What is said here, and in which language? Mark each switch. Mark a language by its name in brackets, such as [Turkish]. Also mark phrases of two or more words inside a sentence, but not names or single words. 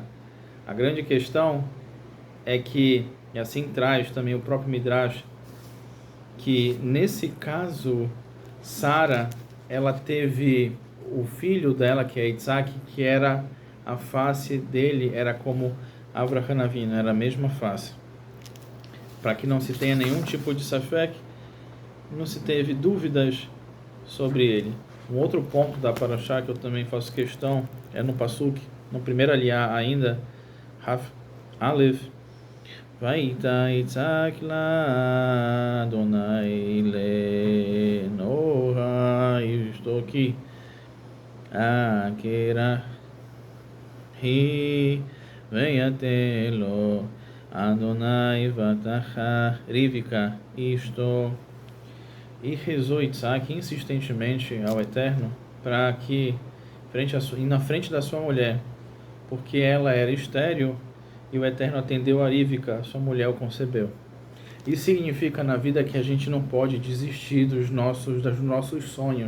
[Portuguese] A grande questão é que, e assim traz também o próprio Midrash, que nesse caso, Sara, ela teve o filho dela, que é Isaac, que era a face dele, era como Avraham Avinu, era a mesma face. Para que não se tenha nenhum tipo de safek, não se teve dúvidas sobre ele. Um outro ponto da Parashá que eu também faço questão é no Pasuk, no primeiro aliá ainda, Raf Aleph, [Hebrew] ויעתר יצחק לה' לנכח אשתו כי עקרה הוא ויעתר לו ה' ותהר רבקה אשתו. [Portuguese] E rezou Isaac insistentemente ao Eterno para que ir na frente da sua mulher, porque ela era estéril e o Eterno atendeu a Rivka, sua mulher o concebeu. Isso significa na vida que a gente não pode desistir dos nossos sonhos.